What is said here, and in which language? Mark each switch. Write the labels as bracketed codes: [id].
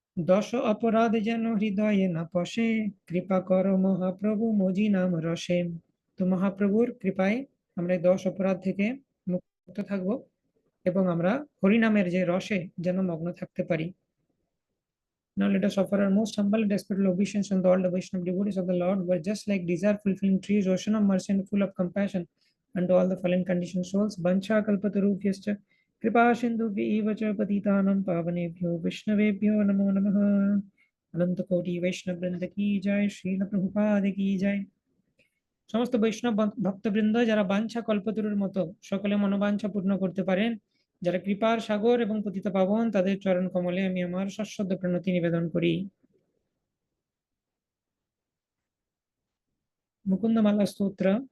[bn] দশ অপরাধ যেন হৃদয়ে না পশে, কৃপা করো মহাপ্রভু মজি নাম রসে। তো মহাপ্রভুর কৃপায় আমরা এই 10 অপরাধ থেকে মুক্ত থাকবো এবং আমরা হরিনামের যে রসে যেন মগ্ন থাকতে পারি। [en] Now let us offer our most humble and respectful obeisance on all the Vaishnava devotees of the Lord who are just like desire fulfilling trees, ocean of mercy and full of compassion unto all the fallen conditioned souls. [sa] Bancha kalpatarubhyascha kripa sindhubhya eva cha patitanam pavanebhyo Vaishnavebhyo namo namaha। [hi] अनंत कोटि वैष्णव वृंद की जय, श्रील प्रभुपाद की जय। [bn] সমস্ত বৈষ্ণব ভক্তবৃন্দ যারা বাঞ্ছা কল্পতরুর মতো সকলে মনোবাঞ্ছা পূর্ণ করতে পারেন, যারা কৃপার সাগর এবং পতিত পাবন, তাদের চরণ কমলে আমি আমার সশ্রদ্ধ প্রণতি নিবেদন করি। মুকুন্দমালা স্তোত্র।